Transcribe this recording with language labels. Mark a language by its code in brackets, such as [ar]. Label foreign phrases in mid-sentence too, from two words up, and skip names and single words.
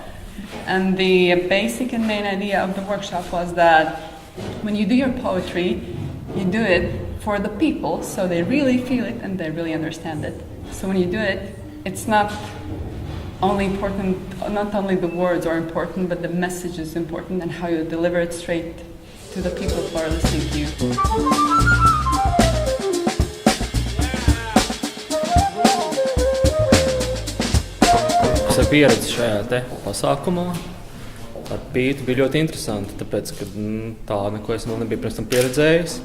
[en] And the basic and main idea of the workshop was that when you do your poetry, you do it for the people, so they really feel it and they really understand it. So when you do it, it's not only the words are important, but the message is important and how you deliver it straight to the people who are listening to you. [lv] Es ar pieredzi šajā te pasākumā ar Pītu bija ļoti interesanti, tāpēc, ka tā neko es vēl nebiju pirms tam pieredzējis.